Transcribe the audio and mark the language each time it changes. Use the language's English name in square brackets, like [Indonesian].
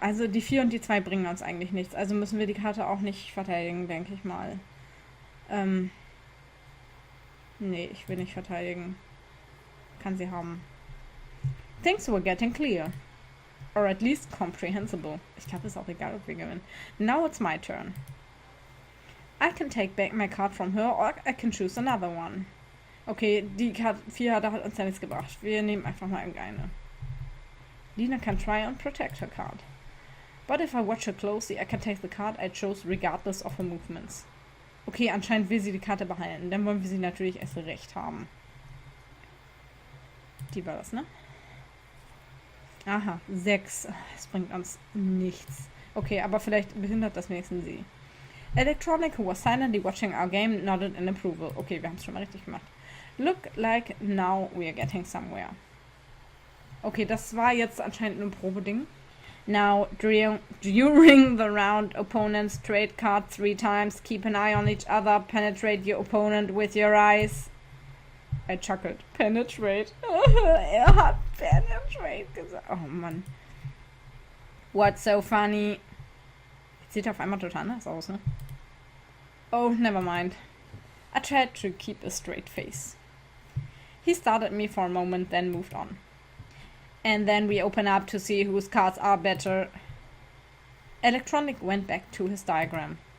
[German] Also die 4 und die 2 bringen uns eigentlich nichts. Also müssen wir die Karte auch nicht verteidigen, denke ich mal. Nee, ich will nicht verteidigen. Kann sie haben. [English] Things were getting clear. Or at least comprehensible. [German] Ich glaube, es ist auch egal, ob wir gewinnen. [English] Now it's my turn. I can take back my card from her or I can choose another one. [German] Okay, die Karte 4 hat uns ja nichts gebracht. Wir nehmen einfach mal irgendeine. [English] Lina can try and protect her card. But if I watch her closely, I can take the card I chose regardless of her movements. [German] Okay, anscheinend will sie die Karte behalten. Dann wollen wir sie natürlich erst recht haben. Die war das, ne? Aha, 6. Das bringt uns nichts. Okay, aber vielleicht behindert das wenigstens sie. [English] Elektronik, who was silently watching our game, nodded in approval. [German] Okay, wir haben es schon mal richtig gemacht. [English] Look like now we are getting somewhere. [German] Okay, das war jetzt anscheinend ein Probeding. [English] Now, during the round, opponents trade cards 3 times. Keep an eye on each other. Penetrate your opponent with your eyes. I chuckled. Penetrate. [German] Er hat penetrate gesagt. Oh Mann. [English] What's so funny? [German] Jetzt sieht er auf einmal total anders aus, ne? [English] Oh, never mind. I tried to keep a straight face. He stared at me for a moment, then moved on. And then we open up to see whose cards are better. Elektronik went back to his diagram.